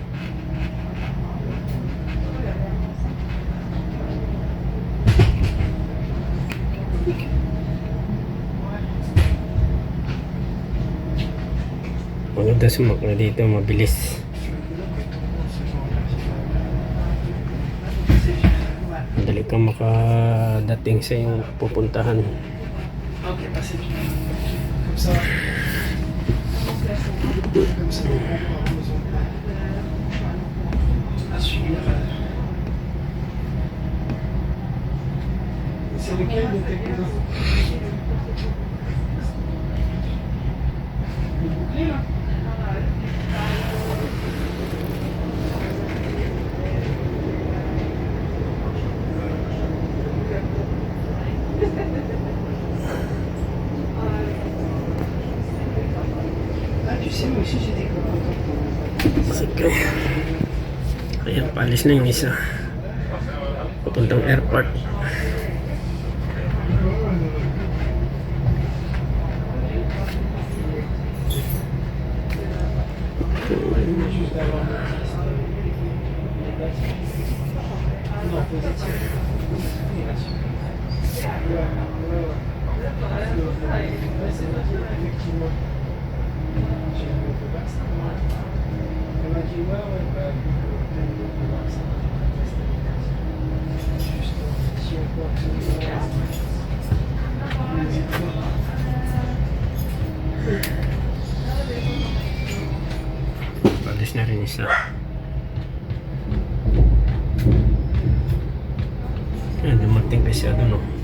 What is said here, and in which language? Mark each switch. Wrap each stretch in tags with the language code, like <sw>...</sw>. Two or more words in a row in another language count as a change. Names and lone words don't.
<tl>Maganda sumakla dito, mabilis. Madali kang makadating sa iyong pupuntahan.</tl> <fr>Ok, passez. Comme ça. Comme ça, à suivre. C'est lequel de tes cousins? Le bouclier là? Ah, tu sais, moi aussi j'ai des copains.</fr> <tl>Sige. Ayan, paalis na yung isa. Papuntang airport.</tl> <fr>Non, positif. Effectivement. J'ai vu un peu vaccin. Elle m'a dit ouais, bah, peut-être le vaccin. Juste si on peut absolument. N'hésite pas.</fr> <tl>Paalis na rin isa. Ayan, dumating kasi ano, no?</tl>